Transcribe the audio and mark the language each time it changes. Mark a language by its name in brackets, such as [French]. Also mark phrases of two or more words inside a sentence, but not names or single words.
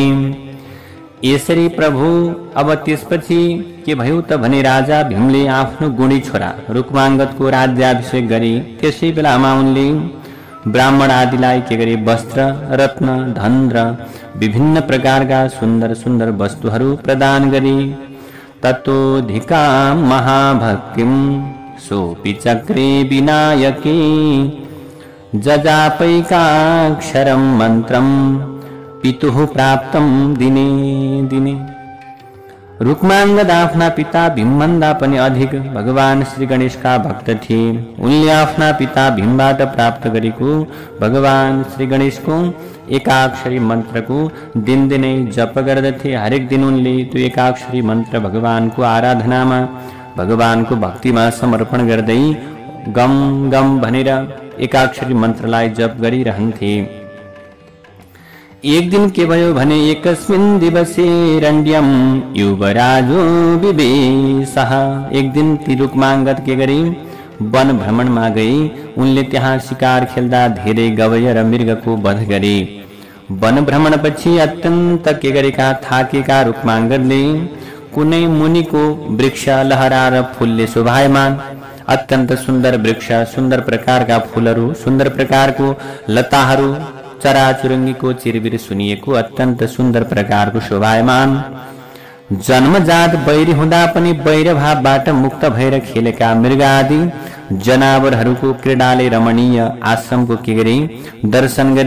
[Nepali] यसरी प्रभु अब त्यसपछि के भयो त भने राजा भीमले आफ्नो गुणी छोरा रुक्माङ्गदको राज्याभिषेक गरे। त्यसै बेलामा उनले ब्राह्मण आदिलाई के गरे वस्त्र, रत्न, धन र विभिन्न प्रकारका सुन्दर सुन्दर वस्तुहरू प्रदान गरे। [Sanskrit] ततोधिकां महाभक्तिं सोऽपि चक्रे विनायके जजापैकाक्षरं मन्त्रं पितुः प्राप्तं दिने दिने। [Nepali] रुक्माङ्गद आफ्ना पिता भीमभन्दा पनि अधिक भगवान श्री गणेशका भक्त थिए। उनले आफ्ना पिता भीमबाट प्राप्त गरेको भगवान श्री गणेशको एकाक्षरी मन्त्रको दिनदिनै जप गर्दथे। हरेक दिन उनले त्यो एकाक्षरी मन्त्र भगवानको आराधनामा भगवानको भक्तिमा समर्पण गर्दै गम गम भनेर एकाक्षरी मन्त्रलाई जप गरिरहन्थे। एक दिन के भयो भने [Sanskrit] एकस्मिन् दिवसे रण्यम युवराजो विवेशः। [Nepali] एक दिन ती रुक्माङ्गद के गरे वन भ्रमणमा गई। उनले त्यहाँ शिकार खेल्दा धेरै गवय र मृगको वध गरे। वन भ्रमणपछि अत्यन्त के गरेका थाकेका रुक्माङ्गदले कुनै मुनिको वृक्ष लहराएर फूलले शोभायमान अत्यन्त सुन्दर वृक्ष, सुन्दर प्रकारका फूलहरू, सुन्दर प्रकारको लताहरू, चराचुरुङ्गीको चिरबिर सुनिएको अत्यन्त सुन्दर प्रकारको शोभायमान जन्मजात बैरी हुँदा पनि बैर भावबाट मुक्त भएर खेलेका मृग आदि जनावरहरूको क्रीडाले रमणीय आश्रमको के गरे दर्शन गरे।